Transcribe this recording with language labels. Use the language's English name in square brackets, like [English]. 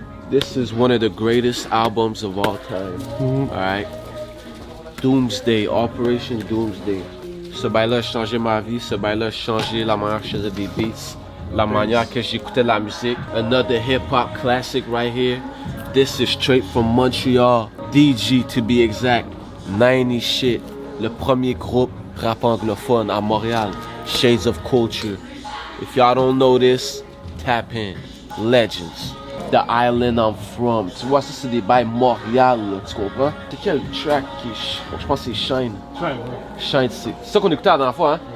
[English] This is one of the greatest albums of all time. Alright? [French] Doomsday, Operation Doomsday. Ce bail-là a changé ma vie. Ce bail-là a changé la manière que je faisais des beats. la manière que j'écoutais la musique. [English] Another hip-hop classic right here. This is straight from Montreal. DG to be exact. 90 shit. [French] Le premier groupe rap anglophone à Montréal. [English] Shades of Culture. If y'all don't know this, tap in. Legends. The island I'm from. [French] Tu vois, ça c'est des bails Montréal, là, tu comprends? C'est quel track qui est... Je pense que c'est Shine. Shine, c'est ça qu'on écoutait la dernière fois, hein?